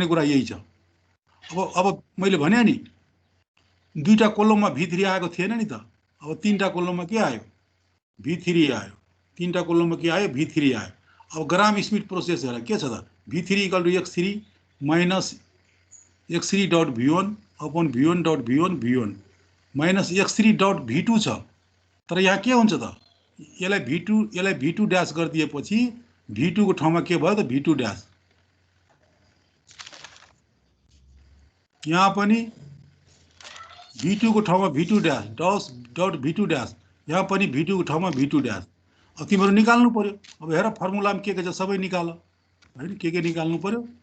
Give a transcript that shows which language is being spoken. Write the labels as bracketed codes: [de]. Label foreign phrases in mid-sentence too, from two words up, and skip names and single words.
[ne] कुरा यही छ अब मैले भने नि दुईटा कोलममा v3 आएको थिएन नि त अब तीनटा कोलममा के आयो v3 आयो तीनटा कोलममा के आयो v3 आयो अब [en] Gram Schmidt process [ne] हेर के छ त [en] v3 equal to x3 minus x3 dot v1 upon v1 dot v1 v1 minus x3 dot v2 [ne] छ तर यहाँ के हुन्छ त यसलाई v2 ड्यास गरिदिएपछि v2 को ठाउँमा के भयो त v2 ड्यास यहाँ पनि v2 को ठाउँमा [en] v2 dash dot v2 dash [ne] यहाँ पनि v2 को ठाउँमा v2 ड्यास अब तिमीहरू निकाल्नु पर्यो अब हेर फर्मुलामा के छ सबै निकाल होइन के निकाल्नु पर्यो